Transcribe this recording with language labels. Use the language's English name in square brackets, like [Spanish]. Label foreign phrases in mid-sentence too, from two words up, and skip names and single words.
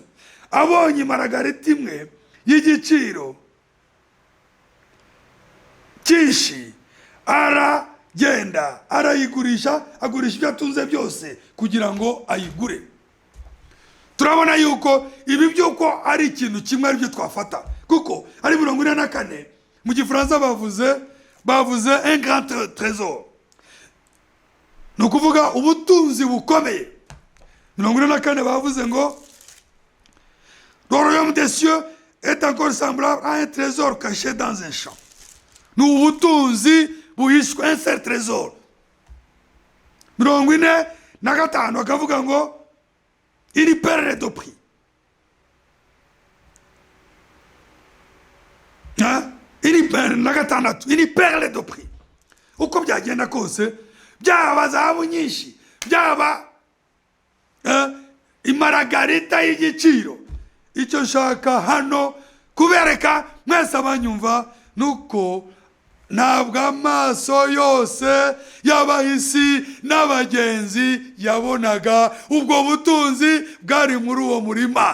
[Kinyarwanda] Abonye imaragarita imwe y'igiciro cyinshi, aragenda arayigurisha, agurisha ibyo atunze byose kugira ngo ayigure. Turabona yuko ibi byuko ari ikintu kimwe ari byo twafata, kuko ari 44 mu Gifaransa bavuze [French] un grand trésor. [Kinyarwanda] Nukuvuga ubutunzi bukomeye. [French] 44 [Kinyarwanda] bavuze ngo [French] le royaume des cieux est encore semblable à un trésor caché dans un champ. [Kinyarwanda] Ni ubutunzi buhishwe, [French] un seul trésor. 45 [Kinyarwanda] akavuga ngo [French] une perle de prix. Une perle de prix. [Kinyarwanda] Uko byagenda kose, byaba zahabu nyinshi, byaba imaragarita y'igiciro, icyo nshaka hano kubereka mwese abanyumva nuko ntabwo amaso yose y'abahisi n'abagenzi yabonaga ubwo butunzi bwari muri uwo murima.